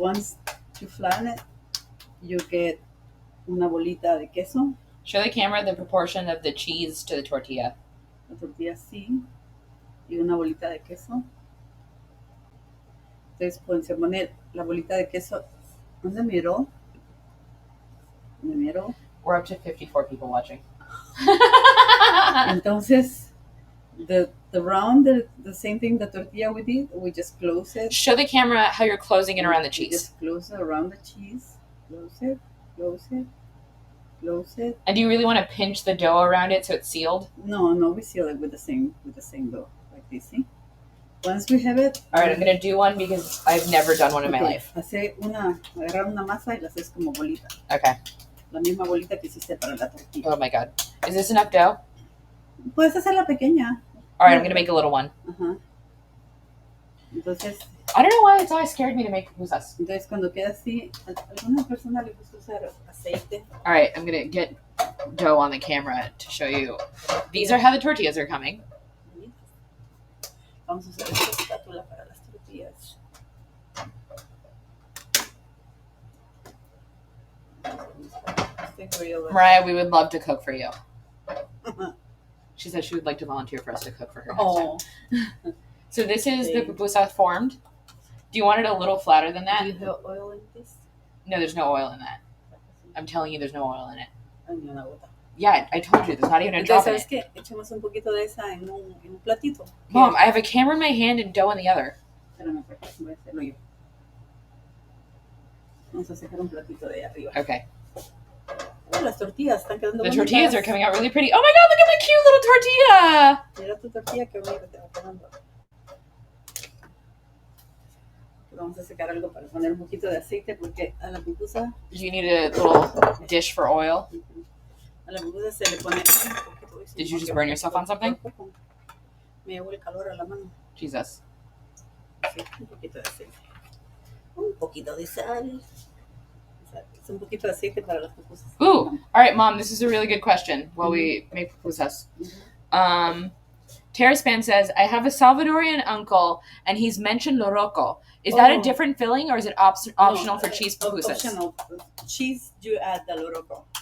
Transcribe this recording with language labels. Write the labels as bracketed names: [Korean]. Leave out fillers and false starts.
[English] Once you flatten it, you get [Spanish] una bolita de queso. [English] Show the camera the proportion of the cheese to the tortilla. [Spanish] La tortilla así. Y una bolita de queso. Entonces pueden poner la bolita de queso [English] in the middle. In the middle. We're up to 54 people watching. [Spanish] Entonces, [English] the round, the same thing, the tortilla we did, we just close it. Show the camera how you're closing it around the cheese. Just close it around the cheese. Close it, close it, close it. And do you really want to pinch the dough around it so it's sealed? No, we seal it with the same dough, like this, see? Once we have it. All right, I'm going to do one because I've never done one in my life. [Spanish] Agarrar una masa y la haces como bolita. [English] Okay. [Spanish] La misma bolita que hiciste para la tortilla. [English] Oh my God. Is this enough dough? [Spanish] Puedes hacerla pequeña. [English] All right, I'm going to make a little one. [Spanish] Ajá. Entonces, [English] I don't know why it's always scared me to make pupusas. [Spanish] Entonces, cuando queda así, a algunas personas les gusta usar aceite. [English] All right, I'm going to get dough on the camera to show you. These are how the tortillas are coming. [Spanish] Vamos a usar esta espátula para las tortillas. [English] Mariah, we would love to cook for you. She said she would like to volunteer for us to cook for her next time. So this is the pupusa formed. Do you want it a little flatter than that? Do you have oil in this? No, there's no oil in that. I'm telling you, there's no oil in it. [Spanish] Ay, ni una gota. [English] Yeah, I told you, there's not even a drop in [Spanish] Entonces, [English] it. [Spanish] ¿sabes qué? Echemos un poquito de esa en un platito. [English] Mom, I have a camera in my hand and dough in the other. [Spanish] Espérame, voy a hacerlo yo. Vamos a sacar un platito de ahí arriba. [English] Okay. [Spanish] Las tortillas están quedando [English] The [Spanish] bonitas. [English] tortillas are coming out really pretty. Oh my God, look at my cute little tortilla. [Spanish] Mira tu tortilla, qué bonita te va quedando. Vamos a sacar algo para poner un poquito de aceite porque a la pupusa. [English] You need a little dish for oil. [Spanish] A la pupusa se le pone un poquito. [English] Did you just burn yourself on something? [Spanish] Me llegó el calor a la mano. [English] Jesus. [Spanish] Sí, un poquito de aceite. Un poquito de sal. Es un poquito de aceite para las pupusas. [English] Ooh, all right, Mom, this is a really good question while we make pupusas. Terraspan says, I have a Salvadorian uncle and he's mentioned loroco. Is that a different filling or is it optional for cheese pupusas? Optional. Cheese, you add the loroco.